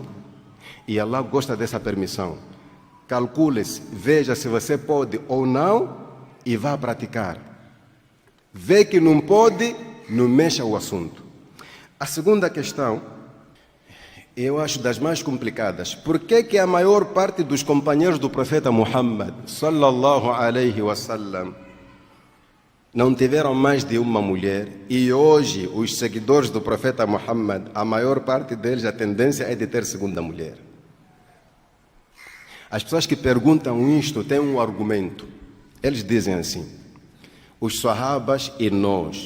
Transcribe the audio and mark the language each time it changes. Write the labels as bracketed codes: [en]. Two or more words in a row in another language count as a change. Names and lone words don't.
[pt] E Allah gosta dessa permissão. Calcule-se, veja se você pode ou não e vá praticar. Vê que não pode, não mexa o assunto. A segunda questão, eu acho das mais complicadas. Por que a maior parte dos companheiros do profeta Muhammad, [ar] صلى الله عليه وسلم, [pt] não tiveram mais de uma mulher e hoje os seguidores do profeta Muhammad, a maior parte deles, a tendência é de ter segunda mulher? As pessoas que perguntam isto têm um argumento. Eles dizem assim: os sahabas e nós.